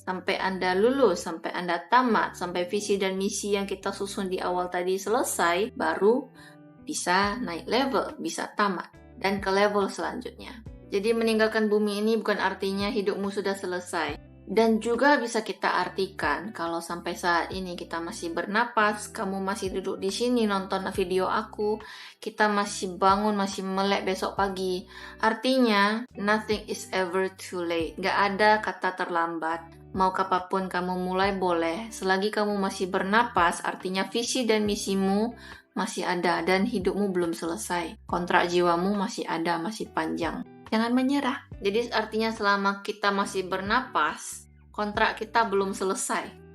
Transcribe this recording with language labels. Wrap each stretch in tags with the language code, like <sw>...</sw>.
<id>Sampai Anda lulus, sampai Anda tamat, sampai visi dan misi yang kita susun di awal tadi selesai, baru bisa naik level, bisa tamat dan ke level selanjutnya. Jadi meninggalkan bumi ini bukan artinya hidupmu sudah selesai. Dan juga bisa kita artikan kalau sampai saat ini kita masih bernapas, kamu masih duduk di sini nonton video aku, kita masih bangun, masih melek besok pagi. Artinya,</id> <en>nothing is ever too late.</en> <id>Gak ada kata terlambat. Mau kapanpun kamu mulai boleh. Selagi kamu masih bernapas, artinya visi dan misimu masih ada dan hidupmu belum selesai. Kontrak jiwamu masih ada, masih panjang. Jangan menyerah. Jadi artinya selama kita masih bernapas, kontrak kita belum selesai.</id>